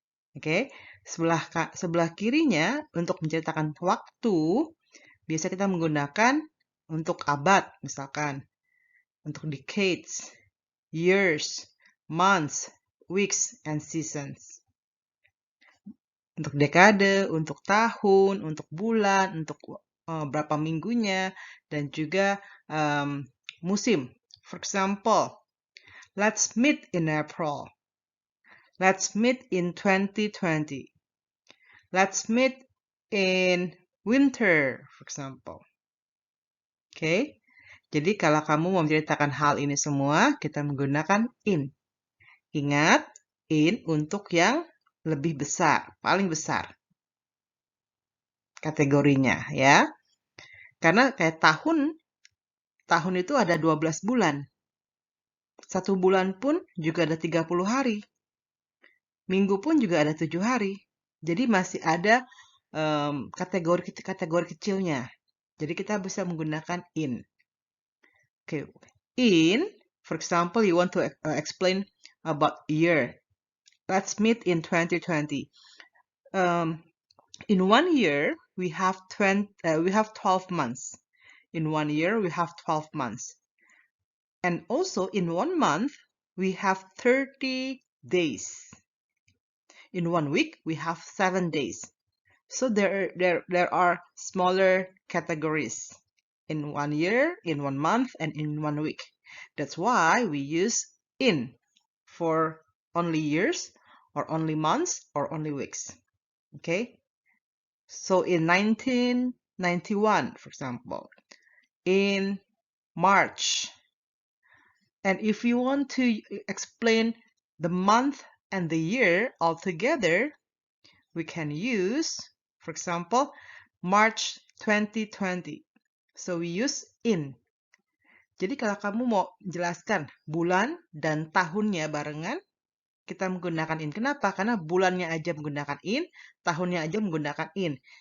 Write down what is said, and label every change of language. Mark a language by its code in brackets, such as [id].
[id] Oke, sebelah kirinya untuk menceritakan waktu, biasa kita menggunakan untuk abad, misalkan untuk [en] decades, years, months, weeks, and seasons. [id] Untuk dekade, untuk tahun, untuk bulan, untuk berapa minggunya, dan juga musim. [en] For example, let's meet in April. Let's meet in 2020. Let's meet in winter, for example. [id] Oke, jadi kalau kamu mau menceritakan hal ini semua, kita menggunakan in. Ingat, in untuk yang lebih besar, paling besar kategorinya ya. Karena kayak tahun itu ada 12 bulan. Satu bulan pun juga ada 30 hari. Minggu pun juga ada 7 hari. Jadi masih ada kategori kecilnya. Jadi kita bisa menggunakan in. [en] Okay. In, for example, you want to explain about year. Let's meet in 2020. In 1 year, we have 12 months. In 1 year, we have 12 months. And also in 1 month, we have 30 days. In 1 week, we have 7 days. So there are smaller categories in 1 year, in 1 month, and in 1 week. That's why we use in for only years, or only months, or only weeks. Okay? So in 1991, for example, in March. And if you want to explain the month and the year all together, we can use, for example, March 2020. So we use in. [id] Jadi kalau kamu mau jelaskan bulan dan tahunnya barengan, kita menggunakan in. Kenapa? Karena bulannya aja menggunakan in, tahunnya aja menggunakan in.